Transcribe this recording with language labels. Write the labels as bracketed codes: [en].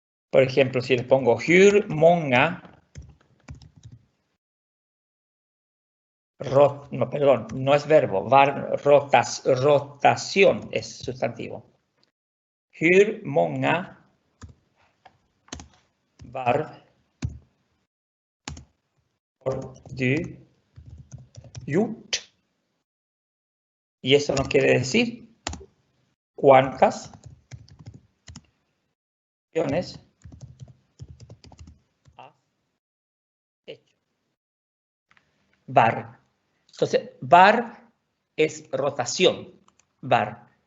[es] Por ejemplo, si les pongo [sv] hur många, [es] no, perdón, no es verbo, rotación es sustantivo. [sv] Hur många varv har du gjort? [es] Y eso no quiere decir cuántas acciones has hecho. Var. Entonces, var es rotación. Var.